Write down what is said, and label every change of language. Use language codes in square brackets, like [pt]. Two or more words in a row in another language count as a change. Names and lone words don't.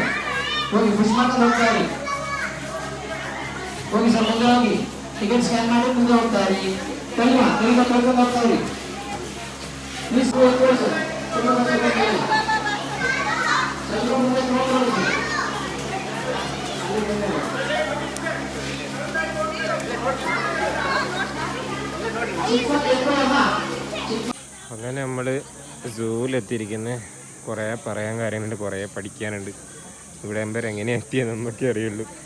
[kn] ಹೋಗಿ ಪುಷ್ ಮಾಡ್ಕೊಂಡು ಹೋಗ್ತಾರೆ. ಹೋಗಿ ಸರ್ ಮುಂದೆ ಹೋಗಿ ಟಿಕೆಟ್ ಸ್ಕ್ಯಾನ್ ಮಾಡಿ ಮುಂದೆ ಹೋಗ್ತಾರೆ. ಕೈಮ ಕಳ್ಕೊಂಡು ಹೋಗ್ತಾರೆ. ಪ್ಲೀಸ್ ಹೋಗ್ತಾರೆ ಸರ್. ಮುಂದೆ ನೋಡ್ಕೊಳ್ಳಿ ಸರ್. [ml] അങ്ങനെ നമ്മൾ സൂവിലെത്തിയിരിക്കുന്നത്. കുറേ പറയാൻ കാര്യങ്ങളുണ്ട്, കുറേ പഠിക്കാനുണ്ട്. ഇവിടെ എമ്പർ എങ്ങനെ എത്തിയെന്ന് നമുക്ക് അറിയുള്ളൂ.